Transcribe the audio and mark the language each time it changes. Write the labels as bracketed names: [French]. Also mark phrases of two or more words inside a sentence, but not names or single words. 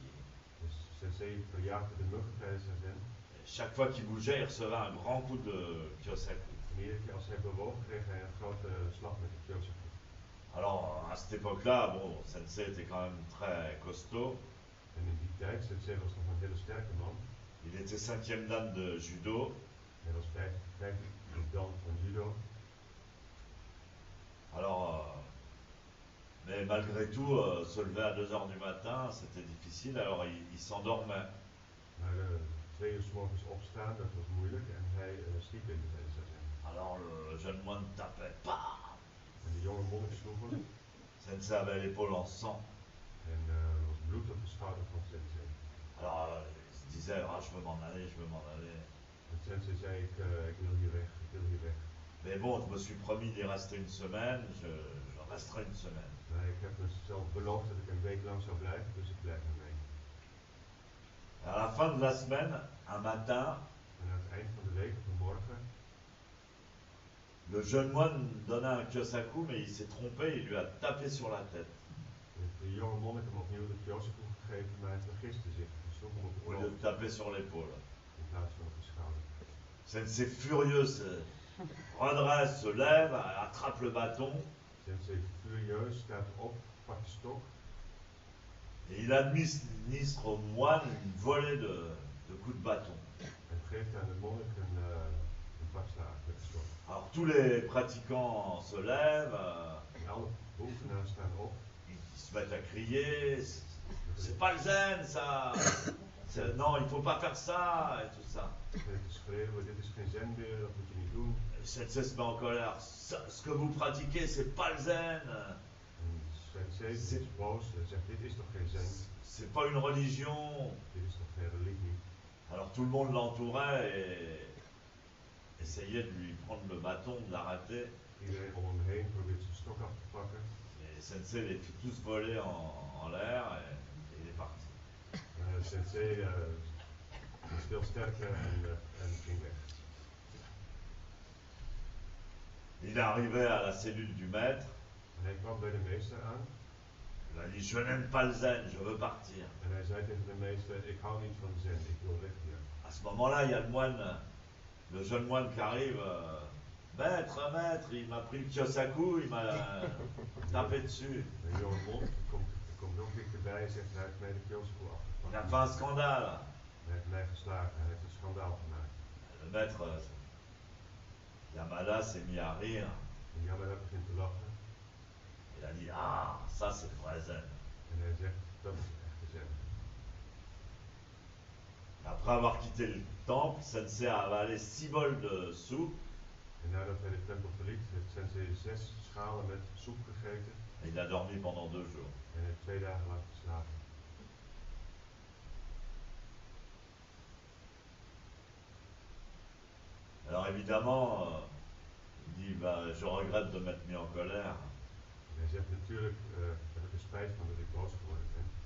[Dutch] Dus sensei verjaagde de muggen tijdens zazen. [French] Chaque fois qu'il bougeait, il recevait un grand coup de Kyosaku. [Dutch] En iedere keer als hij bewoog, kreeg hij een grote slag met de Kyosaku. [French] Alors à cette époque-là, bon, Sensei était quand même très costaud. [Dutch] En in die tijd, sensei was nog een hele sterke man. [French] Il était 5e dan de judo. [Dutch] Hij was 5 dan van judo. [French] Alors, mais malgré tout, se lever à 2 heures du matin, c'était difficile. Alors il s'endormait. [Dutch] Maar 2 uur 's morgens opstaan, dat was moeilijk en hij sliep in de hele zazen. [French] Alors le jeune moine tapait, pam. [Dutch] En de jonge monnik sloeg hem [French] Sensei avait l'épaule en sang. [Dutch] en er was bloed op de schouder van sensei. [French] Alors il se disait, ah, je veux m'en aller, je veux m'en aller. [Dutch] En sensei zei, ik wil hier weg, ik wil hier weg. [French] Mais bon, je me suis promis d'y rester une semaine, je resterai une semaine. [Dutch] Maar ik heb mezelf beloofd dat ik een week lang zou blijven, dus ik blijf een week. [French] À la fin de la semaine, un matin, [Dutch] En aan het eind van de week, op een morgen, [French] le jeune moine donnait un Kyosaku, mais il s'est trompé, il lui a tapé sur la tête. [Dutch] heeft de jonge monnik hem opnieuw de Kyosaku gegeven, maar hij vergiste zich. Hij sloeg hem op de [French] Au lieu de [Dutch] hoofd [French] taper sur l'épaule. [Dutch] in plaats van op de schouder. [French] Sensei furieux se redresse, se lève, attrape le bâton [Dutch] Sensei furieus staat op, pakt de stok [French] et il administre au moine une volée de coups de bâton. [Dutch] en geeft aan de monnik een pak slaag met de stok. [French] Alors tous les pratiquants se lèvent, [Dutch] En alle oefenaars staan op. [French] ils se mettent à crier, c'est pas le zen ça, non il faut pas faire ça et tout ça. [Dutch] Beginnen te schreeuwen, dit is geen zenbeer, dat moet je niet doen. [French] Sensei se met en colère, ce que vous pratiquez c'est pas le zen, [Dutch] En sensei is boos en zegt, dit is toch geen zen, [French] c'est pas une religion. [Dutch] dit is toch geen religie. [French] Alors tout le monde l'entourait et essayait de lui prendre le bâton, de l'arrêter. [Dutch] Iedereen om hem heen probeert zijn stok af te pakken. [French] Et Sensei les fit tous voler en l'air et il est parti. [Dutch] Sensei is veel sterker en ging weg. [French] Il est arrivé à la cellule du maître. [Dutch] En hij kwam bij de meester aan [French] Il a dit, je n'aime pas le zen, je veux partir. [Dutch] en hij zei tegen de meester, ik hou niet van zen, ik wil weg hier. [French] À ce moment-là, il y a le moine, le jeune moine qui arrive. Maître, maître, il m'a pris le Kyosaku, il m'a tapé dessus. [Dutch] Een jonge monnik komt nog dichterbij en zegt, hij heeft mij de Kyosaku [French] Il a [Dutch] afgepakt. [French] fait un scandale. [Dutch] Hij heeft mij geslagen, hij heeft een schandaal gemaakt. [French] Le maître, Yamada s'est mis à rire. [Dutch] En Yamada begint te lachen [French] Il a dit, ah, ça c'est le vrai zen. [Dutch] en hij zegt, dat is de echte zen. [French] Après avoir quitté le temple, Sensei a avalé 6 bols de soupe [Dutch] En nadat hij de tempel verliet, heeft sensei 6 schalen met soep gegeten [French] et il a dormi pendant 2 jours. [Dutch] en heeft 2 dagen lang geslapen. [French] Alors évidemment, il dit, bah, je regrette de m'être mis en colère. [Dutch] En hij zegt, natuurlijk heb ik er spijt van dat ik boos geworden ben.